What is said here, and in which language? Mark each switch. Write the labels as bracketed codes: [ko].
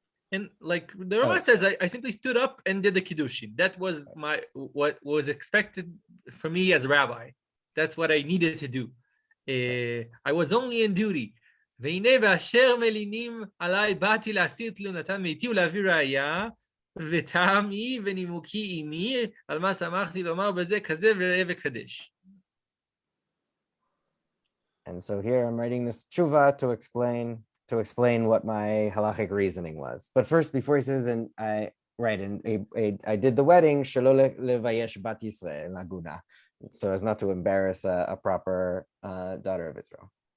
[en] And like the Rama says, I simply stood up and did the kiddushin. That was what was expected for me as a rabbi. That's what I needed to do. I was only in duty. [he] והנה ואשר מלינים עליי באתי להסיר תלונתן מאיתי ולהביא ראיה וטעמי ונימוקי עימי על מה שמחתי לומר בזה כזה וראה וקדש. [en] And so here I'm writing this tshuva to explain what my halachic reasoning was. But first, before he says, I did the wedding shelo levayesh bat Yisrael aguna, so as not to embarrass a proper daughter of Israel.